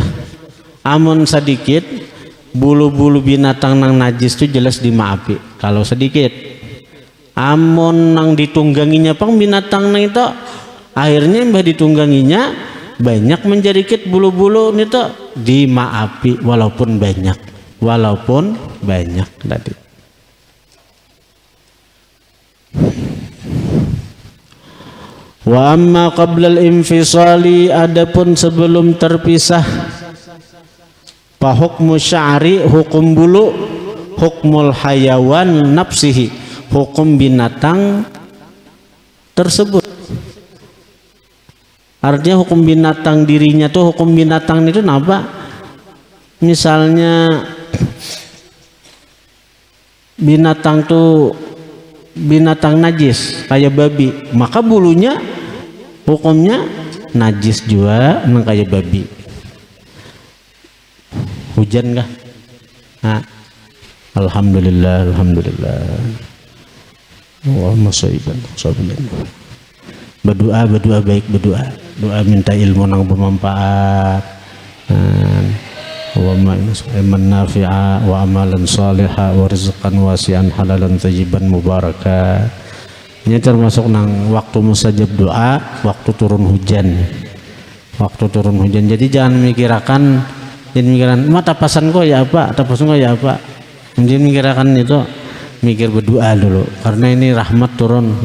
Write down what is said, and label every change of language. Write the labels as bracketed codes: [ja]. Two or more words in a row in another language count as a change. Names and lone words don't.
[bjn] Amun sedikit bulu-bulu binatang nang najis itu jelas dimaafi kalau sedikit. Amun nang ditungganginya pang binatang nang itu akhirnya mbah ditungganginya banyak menjerikit bulu-bulu itu dimaafi walaupun banyak tadi. [ar] وأما قبل الانفصال, [id] adapun sebelum terpisah, [ar] فحكم الشعر, [id] hukum bulu, [ar] حكم الحيوان نفسه, [id] hukum binatang tersebut. Artinya hukum binatang dirinya tuh, hukum binatang itu apa? [bjn] Misalnya binatang tuh binatang najis kayak babi, maka bulunya hukumnya najis juga nang kayak babi. [id] Hujan kah? Nah, alhamdulillah. Wah, masyaiban. [bjn] Berdoa baik, doa minta ilmu nang bermanfaat. [ar] ونافعا وعملا صالحا ورزقا واسعا حلالا طيبا مباركا. [bjn] Ini termasuk nang waktu mustajab doa, waktu turun hujan. [id] Jadi jangan mikirkan mata pasan kok ya apa, Jangan mikirkan itu, mikir berdoa dulu karena ini rahmat turun.